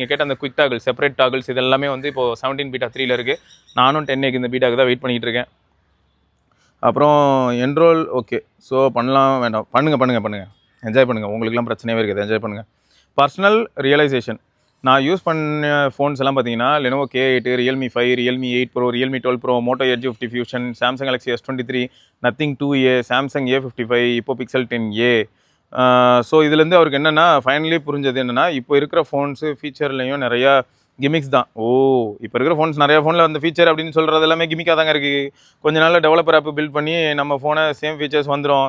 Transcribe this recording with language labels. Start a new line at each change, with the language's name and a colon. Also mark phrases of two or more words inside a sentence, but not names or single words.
Tamil: நீங்கள் கேட்ட அந்த
English: quick toggle, separate toggles
Tamil: இது எல்லாமே வந்து இப்போ 17 பீட்டா 3ல இருக்குது. நானும் 10Aக்கு இந்த பீட்டாக்கு தான் வெயிட் பண்ணிகிட்டு இருக்கேன். அப்புறம்
English: enroll okay.
Tamil: ஸோ பண்ணலாம் வேண்டாம், பண்ணுங்கள், என்ஜாய் பண்ணுங்கள். உங்களுக்குலாம் பிரச்சனையே இருக்காது, என்ஜாய் பண்ணுங்கள்.
English: personal realization,
Tamil: நான் யூஸ் பண்ண ஃபோன்ஸ் எல்லாம் பார்த்தீங்கன்னா லெனோவோ K8, Realme 5, Realme 8 Pro, Realme 12 Pro, Moto Edge 50 Fusion, Samsung Galaxy S23, Nothing 2A, Samsung A55, இப்போ Pixel 10A. ஸோ இதுலேருந்து அவருக்கு என்னென்னா ஃபைனலி புரிஞ்சது என்னென்னா, இப்போ இருக்கிற ஃபோன்ஸு ஃபீச்சர்லேயும் நிறையா கிமிக்ஸ் தான். இப்போ இருக்கிற ஃபோன்ஸ் நிறையா ஃபோனில் அந்த ஃபீச்சர் அப்படின்னு சொல்கிறது எல்லாமே கிமிக்காக தாங்க இருக்குது. கொஞ்ச நாளில்
English: developer app build
Tamil: பண்ணி நம்ம ஃபோனை
English: same features
Tamil: வந்துடும்.